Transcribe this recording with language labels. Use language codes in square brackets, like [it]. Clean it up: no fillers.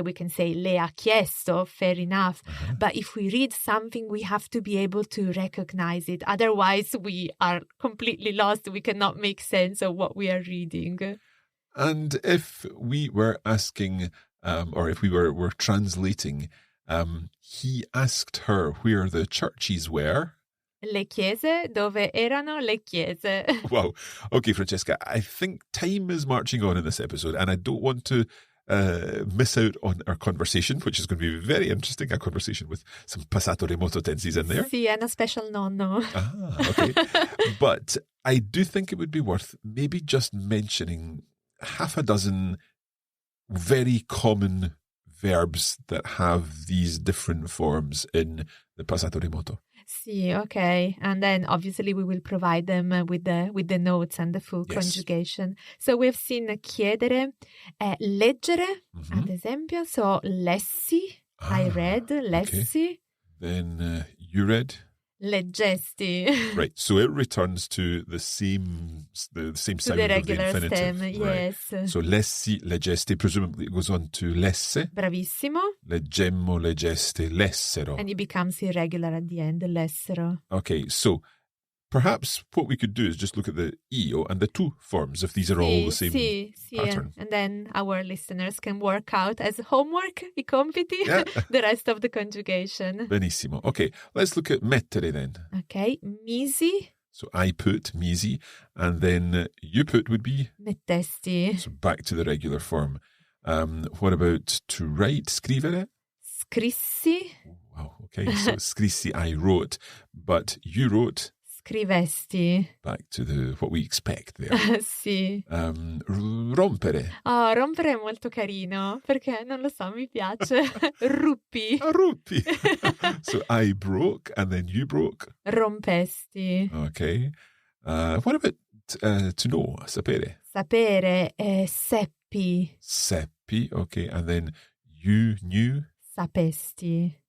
[en] We can say [it] le ha chiesto, [en] fair enough. But if we read something, we have to be able to recognize it. Otherwise, we are completely lost. We cannot make sense of what we are reading. And if we were asking, or if we were translating, he asked her where the churches were. [it] Le chiese, dove erano le chiese. [en] Wow. Okay, Francesca, I think time is marching on in this episode, and I don't want to miss out on our conversation, which is going to be very interesting, a conversation with some passato remoto tenses in there. Sì, and a special nonno. Okay. But I do think it would be worth maybe just mentioning half a dozen very common verbs that have these different forms in the passato remoto. Sì, okay. And then obviously we will provide them with the notes and the full conjugation. So we've seen chiedere, leggere, ad esempio. So lessi, I read, lessi. Okay. Then you read? [it] Leggesti. [en] Right, so it returns to the same sound to the regular of the infinitive. Stem, right. yes. So lessi, leggesti, presumably it goes on to lesse. [it] Bravissimo. Leggemmo, leggeste, lessero. [en] And it becomes irregular at the end, lessero. Okay, so perhaps what we could do is just look at the io and the tu forms, if these are all the same pattern. And then our listeners can work out as homework, I compiti, the rest of the conjugation. [it] Benissimo. [en] Okay, let's look at mettere then. [it] Okay, misi. [en] So I put, misi, and then you put would be? [it] Mettesti. [en] So back to the regular form. What about to write, scrivere? [it] Scrissi. [en] Wow, okay, so scrissi, I wrote, but you wrote? [it] Scrivesti. [en] Back to what we expect there. [it] Sì. Rompere. Oh, rompere è molto carino, perché non lo so, mi piace. Ruppi. Ruppi. [en] So I broke and then you broke. [it] Rompesti. [en] Okay. What about to know, sapere? [it] Sapere, seppi. [en] Seppi, okay. And then you knew? [it] Sapesti.